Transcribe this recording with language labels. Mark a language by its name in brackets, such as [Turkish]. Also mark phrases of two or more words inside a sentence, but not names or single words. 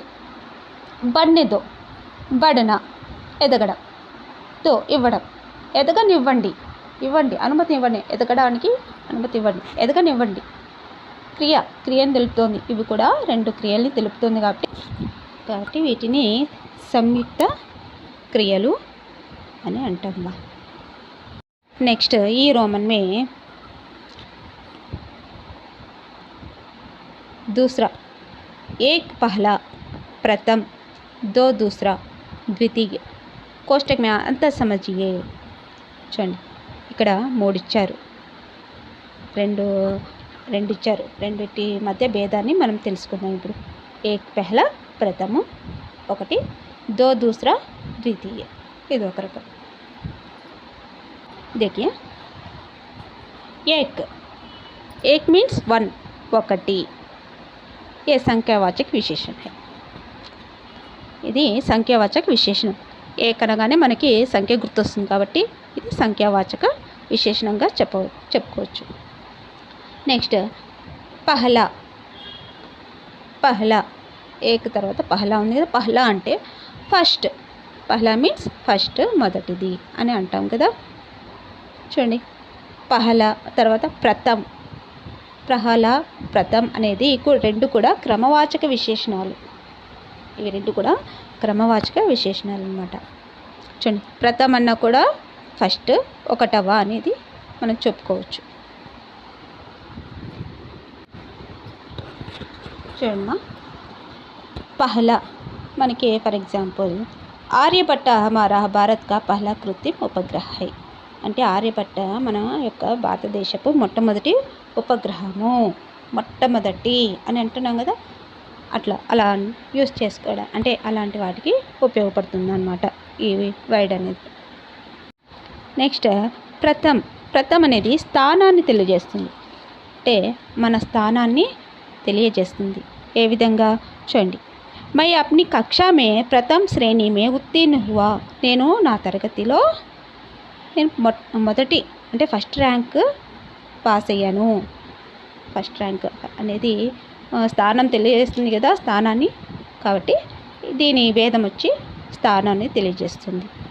[Telugu] బడ్నేదో, బడన ఎదగడం, దో ఇవ్వడం, ఎదగనివ్వండి, ఇవ్వండి, అనుమతి ఇవ్వండి, ఎదగడానికి అనుమతి ఇవ్వండి, ఎదగనివ్వండి, క్రియని తెలుపుతోంది. ఇవి కూడా రెండు క్రియల్ని తెలుపుతుంది కాబట్టి వీటిని సంయుక్త క్రియలు అని అంటాం. నెక్స్ట్ ఈ [Hindi] रोमन में दूसरा एक पहला प्रथम दो दूसरा द्वितीय कोष्टक में अंतर समझिए. [Telugu] చూడండి, ఇక్కడ మూడు ఇచ్చారు, రెండు ఇచ్చారు, రెండిటి మధ్య భేదాన్ని మనం తెలుసుకుందాం ఇప్పుడు. [Hindi] एक पहला प्रथम [Telugu] ఒకటి, [Hindi] दो दूसरा द्वितीय [Telugu] ఇది ఒక రకం. [Hindi] देखिए, एक [English] means one [Hindi] ఒకటి, ये సంఖ్యావాచక విశేషణ है. [Telugu] ఇది సంఖ్యావాచక విశేషణం. ఏక్ అనగానే మనకి సంఖ్య గుర్తొస్తుంది కాబట్టి ఇది సంఖ్యావాచక విశేషణంగా చెప్పుకోవచ్చు. నెక్స్ట్ పహలా, పహలా ఏక్ తర్వాత పహలా ఉంది కదా. పహలా అంటే ఫస్ట్, పహలా [English] means first, [Telugu] మొదటిది అని అంటాం కదా. చూడండి, పహలా తర్వాత ప్రథమ్, ప్రహలా ప్రథమ్ అనేది రెండు కూడా క్రమవాచక విశేషణాలు. ఇవి రెండు కూడా క్రమవాచక విశేషణాలు అన్నమాట. చూడండి, ప్రథమ్ అన్న కూడా ఫస్ట్, ఒకటవ అనేది మనం చెప్పుకోవచ్చు. చూడమ్మా, पहला మనకి [English] for example [Hindi] आर्यभट्ट हमारा भारत का पहला कृत्रिम उपग्रह है [Telugu] అంటే ఆర్యభట్ట మన యొక్క భారతదేశపు మొట్టమొదటి ఉపగ్రహము, మొట్టమొదటి అని అంటున్నాం కదా. అలా యూస్ చేసుకోవడం అంటే అలాంటి వాటికి ఉపయోగపడుతుంది అన్నమాట ఈ వర్డ్ అనేది. నెక్స్ట్ ప్రథమ్ అనేది స్థానాన్ని తెలియజేస్తుంది, అంటే మన స్థానాన్ని తెలియజేస్తుంది. ఏ విధంగా చూడండి, [Hindi] मैं अपनी कक्षा में प्रथम श्रेणी में उत्तीर्ण हुआ. [Telugu] నేను నా తరగతిలో నేను మొదటి అంటే [English] first rank pass [Telugu] అయ్యాను. [English] first rank [Telugu] అనేది స్థానం తెలియజేస్తుంది కదా, స్థానాన్ని. కాబట్టి దీని భేదం వచ్చి స్థానాన్ని తెలియజేస్తుంది.